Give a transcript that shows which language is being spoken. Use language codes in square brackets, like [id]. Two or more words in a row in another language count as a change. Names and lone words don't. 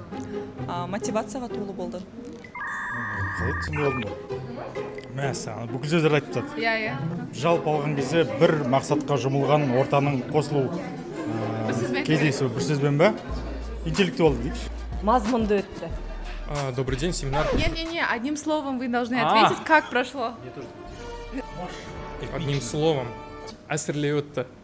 [kk] мотивацияға толы болды. Қалай түсінбей қалдым ғой. Мәссаған, бүкіл сөздер айтып тастады. Иә. Жалпы алған кезде бір мақсатқа жұмылған ортаның қосылу кездесу бір сөзбен бе? Интеллектуалды дейікші. Мазмұнды өтті. [ru] Добрый день, семинар. Не, одним словом вы должны ответить, как прошло. Одним словом. [kk] Әсірлей өтті.